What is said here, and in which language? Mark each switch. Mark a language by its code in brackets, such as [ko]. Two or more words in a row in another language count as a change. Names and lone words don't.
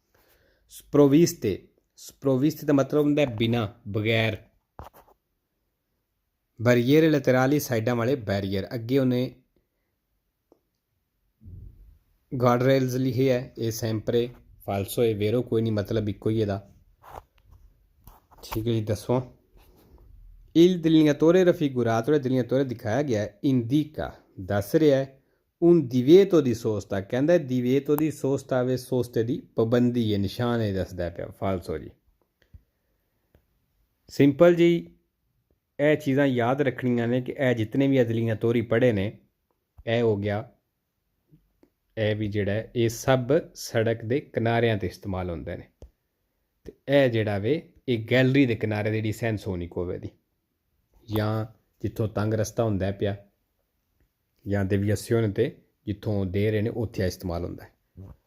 [pa] sprovviste ਦਾ ਮਤਲਬ ਹੁੰਦਾ ਬਿਨਾਂ, ਬਗੈਰ। [it] barriere laterali, [pa] ਸਾਈਡਾਂ ਵਾਲੇ ਬੈਰੀਅਰ। ਅੱਗੇ ਉਹਨੇ [en] guard rails [pa] ਲਿਖੇ ਹੈ, ਇਹ [it] sempre, falso [pa] ਹੈ। ਵੇਰੋ ਕੋਈ ਨਹੀਂ, ਮਤਲਬ ਇੱਕੋ ਹੀ ਇਹਦਾ, ਠੀਕ ਹੈ ਜੀ। ਦੱਸੋ [it] il delineatore raffigurato, [pa] delineatore ਦਿਖਾਇਆ ਗਿਆ indica, ਦੱਸ ਰਿਹਾ ਹੈ [it] un divieto di sosta, [pa] ਕਹਿੰਦਾ [it] divieto di sosta [pa] ਵੇ ਸੋਸਤੇ ਦੀ ਪਾਬੰਦੀ ਹੈ, ਨਿਸ਼ਾਨ ਇਹ ਦੱਸਦਾ ਪਿਆ, ਫਾਲਸੋ ਜੀ। ਸਿੰਪਲ ਜੀ, ਇਹ ਚੀਜ਼ਾਂ ਯਾਦ ਰੱਖਣੀਆਂ ਨੇ ਕਿ ਇਹ ਜਿਤਨੇ ਵੀ delineatore ਪੜ੍ਹੇ ਨੇ, ਇਹ ਹੋ ਗਿਆ, ਇਹ ਵੀ ਜਿਹੜਾ ਇਹ ਸਭ ਸੜਕ ਦੇ ਕਿਨਾਰਿਆਂ 'ਤੇ ਇਸਤੇਮਾਲ ਹੁੰਦੇ ਨੇ, ਅਤੇ ਇਹ ਜਿਹੜਾ ਵੇ ਇਹ ਗੈਲਰੀ ਦੇ ਕਿਨਾਰੇ ਦੀ ਜਿਹੜੀ ਸੈਂਸ ਹੋਣੀ ਕੋਵੇ ਦੀ, ਜਾਂ ਜਿੱਥੋਂ ਤੰਗ ਰਸਤਾ ਹੁੰਦਾ ਪਿਆ, ਜਾਂ ਦੇਵੀਏਸ਼ਨ 'ਤੇ ਜਿੱਥੋਂ ਦੇ ਰਹੇ ਨੇ ਉੱਥੇ ਇਸਤੇਮਾਲ ਹੁੰਦਾ ਹੈ।